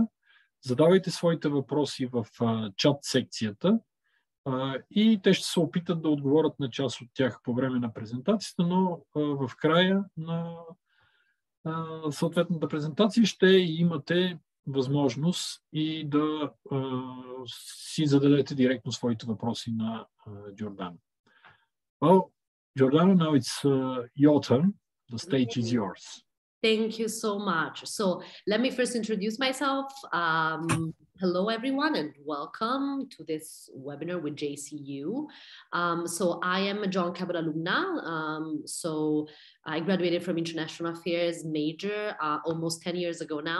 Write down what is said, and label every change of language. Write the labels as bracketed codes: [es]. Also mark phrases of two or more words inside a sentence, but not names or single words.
[bg] Задавайте своите въпроси в чат секцията и те ще се опитат да отговорят на част от тях по време на презентацията, но в края на съответната презентация ще имате възможност и да си зададете директно своите въпроси на Джордана. [en] Jordana, now it's your turn. The stage is yours. Thank you so much. So let me first introduce myself. Hello, everyone, and welcome to this webinar with JCU. So I am a John Cabot alumna. So I graduated from International Affairs major almost 10 years ago now.